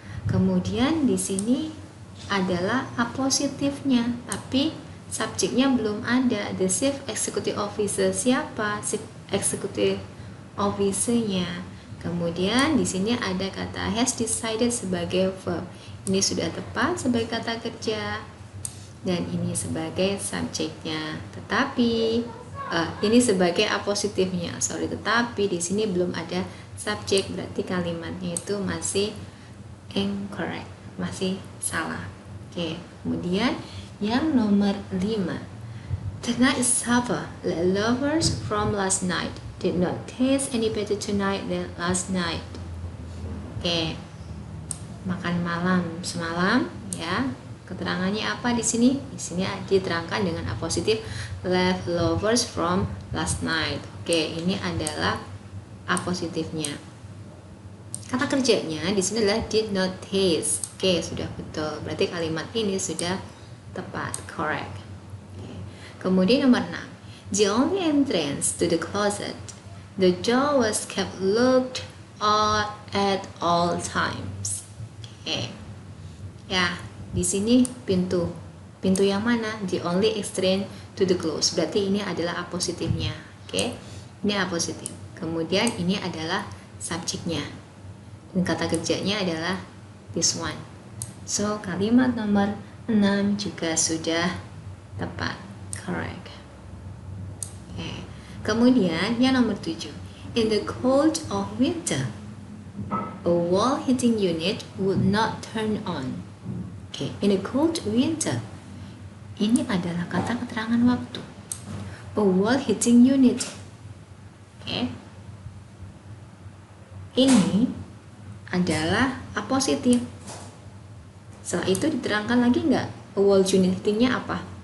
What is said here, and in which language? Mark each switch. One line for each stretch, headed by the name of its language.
Indonesian: Kemudian di sini adalah apositifnya, tapi subjeknya belum ada.
English: The chief executive officer
Indonesian: siapa?
English: Chief executive officer-nya.
Indonesian: Kemudian di sini ada kata
English: has decided
Indonesian: sebagai verb. Ini sudah tepat sebagai kata kerja dan ini sebagai subjeknya. Tetapi ini sebagai apositifnya. Tetapi di sini belum ada subjek, berarti kalimatnya itu masih incorrect, masih salah. Oke, kemudian yang nomor 5.
English: Tonight's supper, the lovers from last night did not taste any better tonight than last night.
Indonesian: Oke, makan malam semalam ya. Keterangannya apa di sini? Di sini diterangkan dengan apositif
English: leftovers from last night.
Indonesian: Oke, ini adalah apositifnya. Kata kerjanya di sini adalah
English: did not taste.
Indonesian: Oke, sudah betul. Berarti kalimat ini sudah tepat, correct. Oke. Kemudian nomor 6.
English: The only entrance to the closet, the door was kept locked at all times. Oke.
Indonesian: Ya, di sini pintu. Pintu yang mana?
English: The only exit to the close.
Indonesian: Berarti ini adalah apositifnya. Oke. Ini apositif. Kemudian ini adalah subjeknya. Dan kata kerjanya adalah
English: this one.
Indonesian: So, kalimat nomor 6 juga sudah tepat. Correct. Okay. Kemudian yang nomor 7.
English: In the cold of winter, a wall heating unit would not turn on. Okay. In the cold winter,
Indonesian: ini adalah kata keterangan waktu.
English: A wall heating unit. Okay.
Indonesian: Ini adalah apositif. Setelah itu diterangkan lagi nggak
English: a wall unit
Indonesian: heatingnya apa?